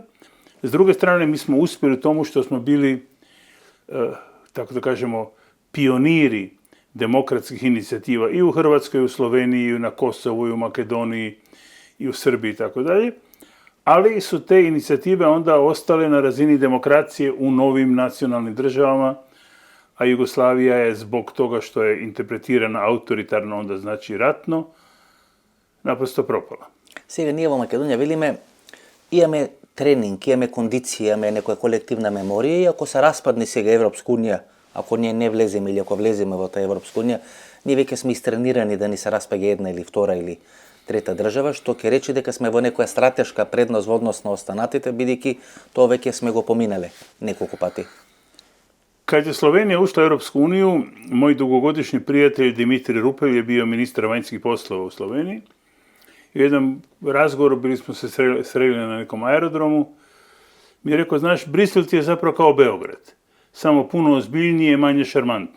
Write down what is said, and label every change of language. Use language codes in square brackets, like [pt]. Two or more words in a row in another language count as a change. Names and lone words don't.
[hr] S druge strane, mi smo uspjeli u tomu što smo bili, tako da kažemo, pioniri demokratskih inicijativa i u Hrvatskoj, i u Sloveniji, i na Kosovu, i u Makedoniji, i u Srbiji i tako dalje. Ali su te inicijative onda ostale na razini demokracije u novim nacionalnim državama, a Jugoslavija je zbog toga što je interpretirana autoritarno, onda znači ratno, naprosto propala. [mk] Сега ние во Македонија велиме, имаме тренинг, имаме кондиција, имаме некоја колективна меморија и ако се распадне сега Европска унија, ако ние не влеземе или ако влеземе во таа Европска унија, ние веќе сме истренирани да ни се распаѓа една или втора или трета држава, што ќе рече дека сме во некоја стратешка предност во однос на останатите, бидејќи тоа веќе сме го поминале неколку пати. [hr] Kad je Slovenija ušla u Europsku uniju, moj dugogodišnji prijatelj Dimitri Rupel je bio ministar vanjskih poslova u Sloveniji. I u jednom razgovoru, bili smo se sreli na nekom aerodromu, mi je rekao, znaš, Brisel ti je zapravo kao Beograd, samo puno ozbiljnije i manje šarmantno.